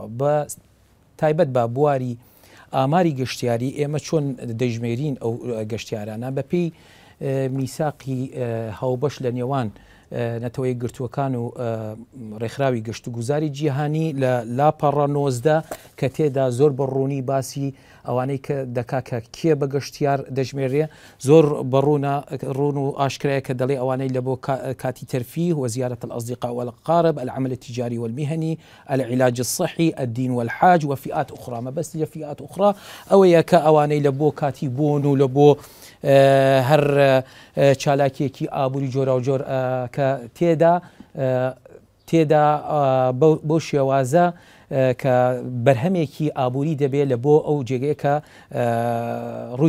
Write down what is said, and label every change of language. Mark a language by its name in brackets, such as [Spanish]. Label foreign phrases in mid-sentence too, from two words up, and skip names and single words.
[Central Kurdish] بە تایبەت بە بواری ئاماری گەشتیاری ئێمە چۆن دەژمێرین ئەو گەشتیارانە بەپێی میساقی هاوبەش لە نێوان نەتەوەی گرتووەکان و ڕێکخراوی گەشت و گوزاری جیهانی لە لاپەڕە 19 کە تێدا زۆر بەڕوونی باسی ئەوانەی کە دەکا کە کێ بە گەشتیار دەژمێرێ زۆر بەڕوون و ئاشکرەیە کە دەڵێ ئەوانەی لە بۆ کاتی تەرفیه [Arabic] وزيارة الأصدقاء والأقارب العمل التجاري والمهني العلاج الصحي الدين والحاج وفئات أخرى ما بس فئات أخرى [Central Kurdish] ئەوەیە کە ئەوانەی لە بۆ کاتی بوون و لە بۆ هەر چالاکیەکی ئابووری جۆرا و جۆر کە تێدا بۆ شێوازە کە بەرهەمێکی ئابووری دەبێت لە بۆ ئەو جێگەیە کە ڕووی